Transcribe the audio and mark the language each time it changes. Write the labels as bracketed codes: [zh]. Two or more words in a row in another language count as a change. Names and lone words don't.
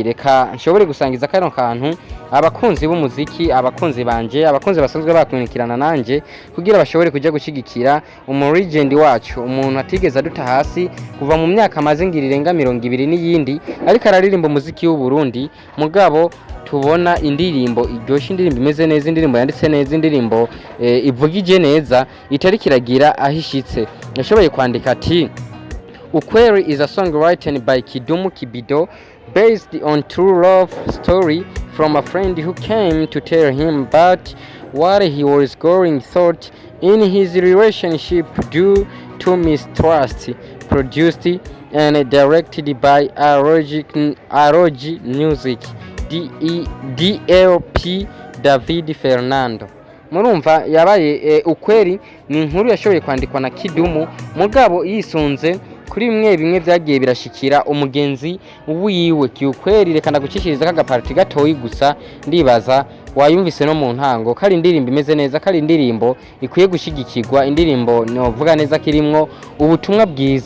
[rn] reka nshobore gusangiza kano kantu abakunzi b'umuziki, abakunzi banje, abakunzi basanzwe bakunikirana nanje kugira bashobore kuja gushigikira legend wacu, umuntu atigeze aduta hasi kuva mu myaka amaze ngirirenga 200 n'iyindi ariko araririmba umuziki w'u Burundi mugabo tubona indirimbo iryoshe, indirimbo imeze neza, indirimbo yanditse neza, indirimbo ivugije neza itari kiragira ahishitse. Yashoboye kwandika ati [en] Ukweli is a song written by KIDUMU Kibido based on true love story from a friend who came to tell him about what he was going through in his relationship due to mistrust, produced and directed by ROG Music DLP David Fernando. [rn] Murumva yabaye Ukweli ni inkuru yashoboye kwandikwa na KIDUMU mugabo yisunze kuri bimwe byagiye birashikira umugenzi wiwe. Ukweli reka ndagucishiriza kagaparti gatoyi gusa ndibaza wayumvise no mu ntango kari indirimbo imeze neza, kari indirimbo ikwiye gushigikirwa, indirimbo novuga neza kirimwo ubutumwa bwiza.